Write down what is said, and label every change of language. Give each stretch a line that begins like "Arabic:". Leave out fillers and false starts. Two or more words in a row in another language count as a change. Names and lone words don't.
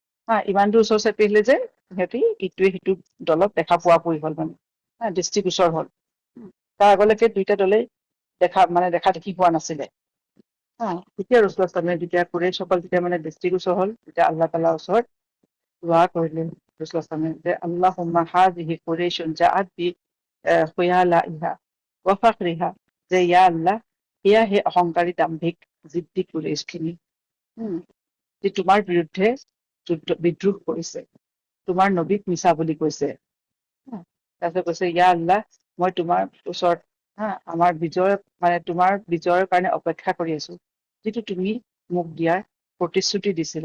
Assamese: ইমান দূৰ ওচৰ চাপি আহিলে যে সিহঁতি ইটোৱে সিটো দলক দেখা পোৱা পুৰি হল মানে দৃষ্টিগোচৰ হল। তাৰ আগলৈকে দুইটা দলেই দেখা দেখি পোৱা নাছিলে। তেতিয়া ৰচুলামে যেতিয়া কুৰেইশসকল যেতিয়া মানে দৃষ্টিগোচৰ হল, তেতিয়া আল্লাহ তালাৰ ওচৰত দোৱা কৰিলে ৰচুলামে যে
Arabic: اللهم هذه قريش جاءت بخيلائها وفخرها,
Assamese: যে
Arabic: يا الله,
Assamese: এয়া সেই অহংকাৰী দাম্ভিক জিদ্দি কুৰাইশখিনি যে তোমাৰ বিৰুদ্ধে বিদ্ৰোহ কৰিছে, তোমাৰ নবীক মিছা বুলি কৈছে। তাৰপিছত কৈছে
Arabic: يا الله,
Assamese: মই তোমাৰ ওচৰত আমাৰ তোমাৰ বিজয়ৰ কাৰণে অপেক্ষা কৰি আছো, যিটো তুমি মোক দিয়াৰ প্ৰতিশ্ৰুতি দিছিলা।